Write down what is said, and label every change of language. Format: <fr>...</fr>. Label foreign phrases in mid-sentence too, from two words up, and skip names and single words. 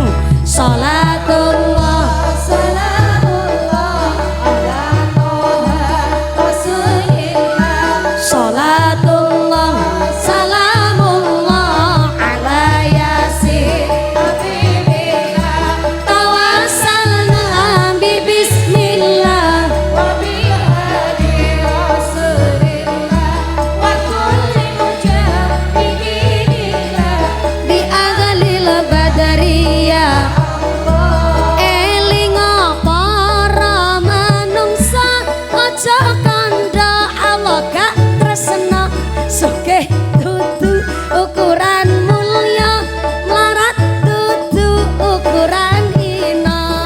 <ar>صلاة الله سلام الله على طه رسول الله. صلاة الله سلام الله على يس حبيب الله. توسلنا بسم الله وبالهادي رسول الله وكل مجاهد لله بأهل البدرية.</ar> <jv>Elinga para manungsa aja kandha Allah gak tresna. Sugih dudu ukuran mulya, mlarat dudu ukuran hina.</jv>